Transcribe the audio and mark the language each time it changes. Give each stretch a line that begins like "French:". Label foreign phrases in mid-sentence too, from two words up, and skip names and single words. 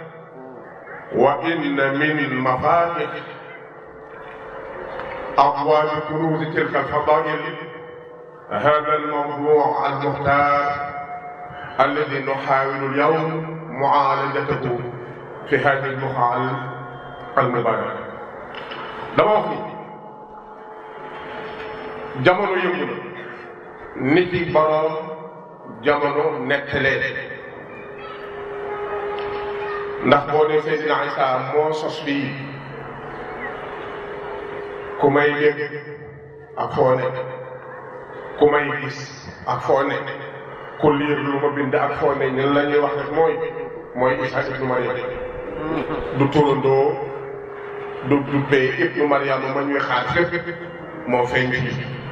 Arabic: وإن من مفاتح أبواب كنوز تلك الفضائل هذا الموضوع المختار الذي نحاول اليوم معالجته في هذه المقال المباركة.
Wolof: dama wax ni jamono yëngu na nit yi boroom jamono nettalee ndax boo dee Seydina Isa moo sos fii ku may dégg ak foo ne ku may gis ak foo ne ku liir lu ma bind ak foo ne ñun la ñuy wax rek mooy Isa ibnu Maryam du turandoo du dubbee ibnu Maryam ma ñuy xaar fépp moo feeñ fii